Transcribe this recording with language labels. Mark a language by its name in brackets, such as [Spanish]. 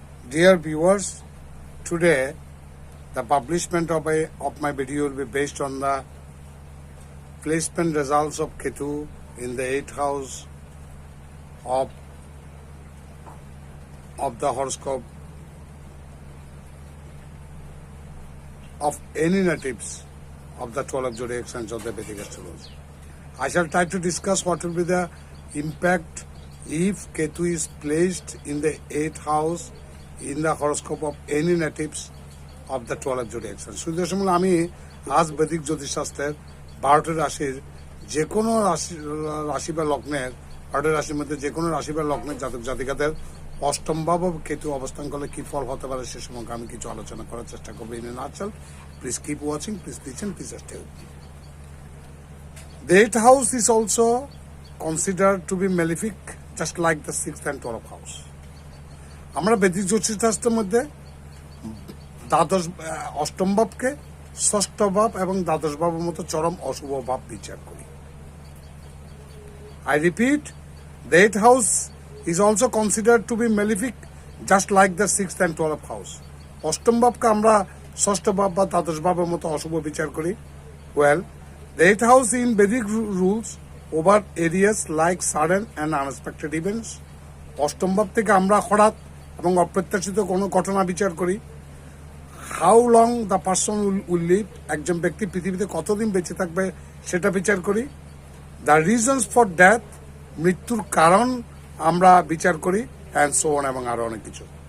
[English] Dear viewers, today the publishment of my video will be based on the placement results of Ketu in the 8th house of the horoscope of any natives of the 12 zodiac signs of the Vedic astrology. I shall try to discuss what will be the impact if Ketu is placed in the 8th house in the horoscope of any natives of the 12 zodiac signs. [Bangla] সুদর্শন আমি আজ বৈদিক জ্যোতিষশাস্ত্রের 12টি রাশির যে কোনো রাশি বা লগ্নের 12টি রাশির মধ্যে যে কোনো রাশি বা লগ্নের জাতক জাতিকাদের অষ্টম ভাব কেতু অবস্থান করলে কি ফল হতে পারে সে সম্পর্কে আমি কিছু আলোচনা করার চেষ্টা করব। [English] In nutshell, please keep watching, please listen, please stay with me. The 8th house is also considered to be malefic, just like the 6th and 12th house. [Bangla] আমরা বৈদিক জ্যোতিষশাস্ত্রের মধ্যে দ্বাদশ অষ্টম ভাবকে ষষ্ঠ ভাব এবং দ্বাদশ ভাবের মতো চরম অশুভ ভাব বিচার করি। [English] I repeat, the 8th house is also considered to be malefic, just like the 6th and 12th house. [Bangla] অষ্টম ভাবকে আমরা ষষ্ঠ ভাব বা দ্বাদশ ভাবের মতো অশুভ বিচার করি। [English] Well, the 8th house in Vedic rules over areas like sudden and unexpected events. [Bangla] অষ্টম ভাব থেকে আমরা হঠাৎ এবং অপ্রত্যাশিত কোনো ঘটনা বিচার করি। [English] how long the person will live, [Bangla] একজন ব্যক্তি পৃথিবীতে কতদিন বেঁচে থাকবে সেটা বিচার করি। [English] the reasons for death, [Bangla] মৃত্যুর কারণ আমরা বিচার করি, [English] and so on, [Bangla] এবং আরো অনেক কিছু।